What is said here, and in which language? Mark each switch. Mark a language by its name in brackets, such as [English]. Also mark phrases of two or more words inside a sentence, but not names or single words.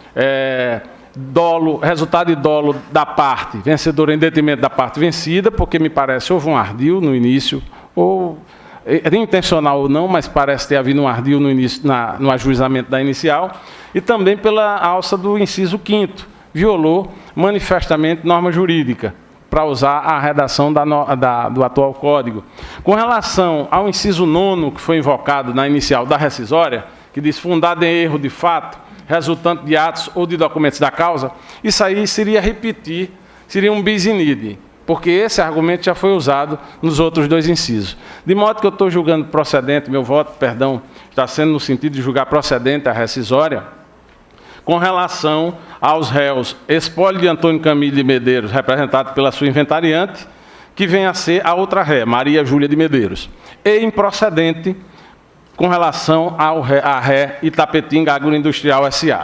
[Portuguese] resultado de dolo da parte vencedora em detrimento da parte vencida, porque me parece houve um ardil no início, ou intencional ou não, mas parece ter havido um ardil no início, no ajuizamento da inicial, e também pela alça do inciso 5º, violou manifestamente norma jurídica, para usar a redação do atual Código. Com relação ao inciso 9º, que foi invocado na inicial da rescisória, que diz fundado em erro de fato, resultante de atos ou de documentos da causa, isso aí seria um [Latin] bis in idem, [Portuguese] porque esse argumento já foi usado nos outros dois incisos. De modo que eu estou julgando procedente, meu voto, perdão, está sendo no sentido de julgar procedente a rescisória, com relação aos réus espólio de Antônio Camilo de Medeiros, representado pela sua inventariante, que vem a ser a outra ré, Maria Júlia de Medeiros, e improcedente com relação à ré Itapetinga Agroindustrial S.A.